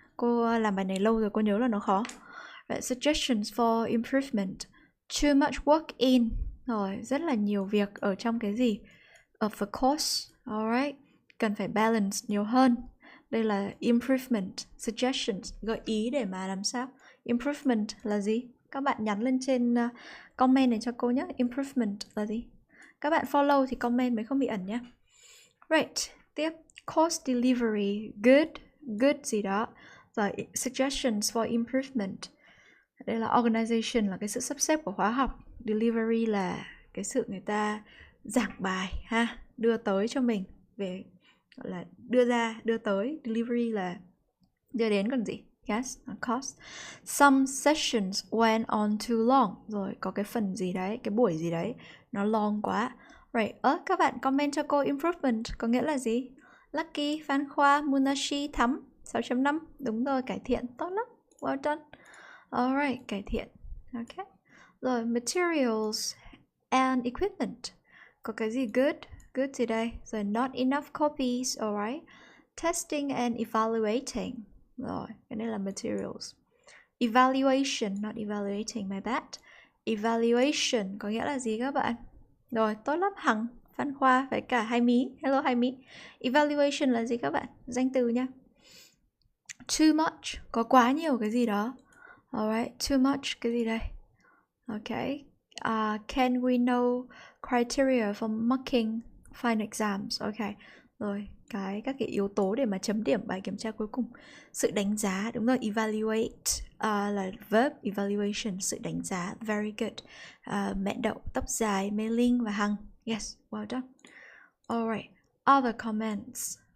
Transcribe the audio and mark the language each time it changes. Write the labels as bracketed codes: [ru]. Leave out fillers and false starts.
[vi] Cô làm bài này lâu rồi, cô nhớ là nó khó. [en] Right, suggestions for improvement. Too much work in. [vi] Rồi, rất là nhiều việc ở trong cái gì? [en] Of the course. Alright. [vi] Cần phải balance nhiều hơn. Đây là improvement. Suggestions, gợi ý để mà làm sao. Improvement là gì? Các bạn nhắn lên trên comment này cho cô nhé. Improvement là gì? Các bạn follow thì comment mới không bị ẩn nhé. [en] Right, tiếp. Course delivery, good gì đó. Rồi, suggestions for improvement. [vi] Đây là organization, là cái sự sắp xếp của khóa học. Delivery là cái sự người ta giảng bài ha, đưa tới cho mình. Về gọi là đưa tới. Delivery là đưa đến còn gì? [en] Yes, on course. Some sessions went on too long. [vi] Rồi, có cái phần gì đấy, cái buổi gì đấy nó long quá. Right, các bạn comment cho cô improvement có nghĩa là gì? Lucky, Phan Khoa, Munashi, Thắm 6.5. Đúng rồi, cải thiện, tốt lắm. [en] Well done. Alright, [vi] cải thiện. [en] Ok. [vi] Rồi, materials and equipment. Có cái gì good? Good gì đây? [en] Rồi, not enough copies, alright. Testing and evaluating. [vi] Rồi, cái này là [en] materials. Evaluation, not evaluating, my bad. [vi] Evaluation có nghĩa là gì các bạn? Rồi, tốt lắm. Hằng, Văn Khoa với cả Hai Mí. Hello Hai Mí. Evaluation là gì các bạn? Danh từ nha. Too much, có quá nhiều cái gì đó. [en] Alright, too much, cái gì đây? Okay. Can we know criteria for marking final exams? Okay. [vi] Rồi, các cái yếu tố để mà chấm điểm bài kiểm tra cuối cùng. Sự đánh giá, đúng rồi, evaluate là verb, evaluation, sự đánh giá. [en] Very good. [vi] Mẹ Đậu, Tóc Dài, Mê Linh và Hằng. [en] Yes, well done. Alright, other comments.